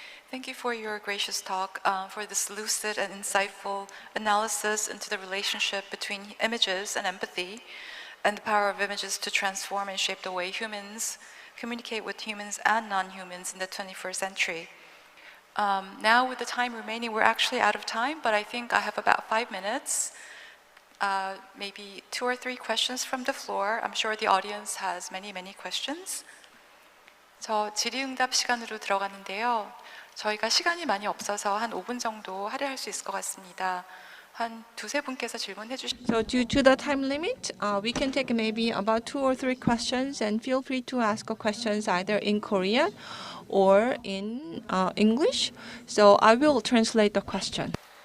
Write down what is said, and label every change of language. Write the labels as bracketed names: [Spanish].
[English] Thank you for your gracious talk, for this lucid and insightful analysis into the relationship between images and empathy, and the power of images to transform and shape the way humans communicate with humans and non-humans in the 21st century. Now, with the time remaining, we're actually out of time, but I think I have about 5 minutes. Maybe 2 or 3 questions from the floor. I'm sure the audience has many questions. [Korean] 저 질의응답 시간으로 들어가는데요. 저희가 시간이 많이 없어서 한 5분 정도 할애할 수 있을 것 같습니다. 한 2-3분께서 질문해 주시면. [English] So due to the time limit, we can take maybe about 2 or 3 questions, and feel free to ask questions either in Korean or in English. So I will translate the question.